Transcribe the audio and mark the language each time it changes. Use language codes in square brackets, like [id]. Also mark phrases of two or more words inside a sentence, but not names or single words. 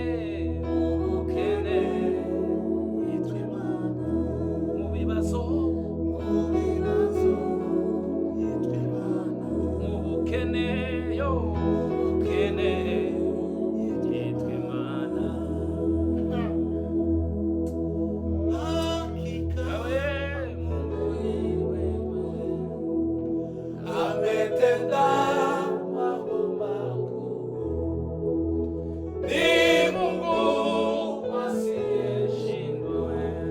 [rw] ubukene, yitwa Imana. Mu bibazo. Mu bibazo, yitwa Imana. Mu bukene. Yo. Ubukene. Yitwa Imana. [sw] Hakika Awe Mungu. ni wewe, ametenda mambo makuu. Ni Mungu asiyeshindwa wewe,